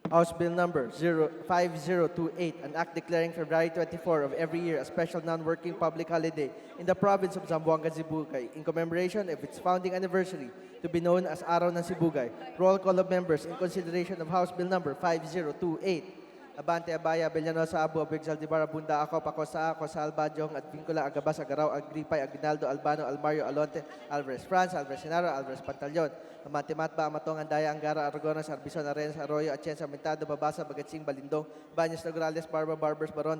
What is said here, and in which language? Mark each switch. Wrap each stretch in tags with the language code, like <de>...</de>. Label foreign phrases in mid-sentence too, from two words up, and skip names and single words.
<en>House Bill number 5028, an act declaring February 24 of every year a special non-working public holiday in the province of Zamboanga, Sibugay, in commemoration of its founding anniversary, to be known as Araw ng Sibugay. Roll call of members in consideration of House Bill number 5028. Abante, Abaya, Bellanosa, Abu, Abig, Zaldibar, Abunda, Ako, Pacosa, Ako, Salbadjong, Advincula, Agabas, Agaraw, Agripay, Aguinaldo, Albano, Almario, Alonte, Alvarez France, Alvarez Senaro, Alvarez Pantaleon, Amante Matba, Amatong, Andaya, Angara, Aragonas, Arbison, Arenas, Arroyo, Atienza, Mentado, Babasa, Bagatsing, Balindong, Baños, Nograles, Barba, Barbers, Baronda,</en>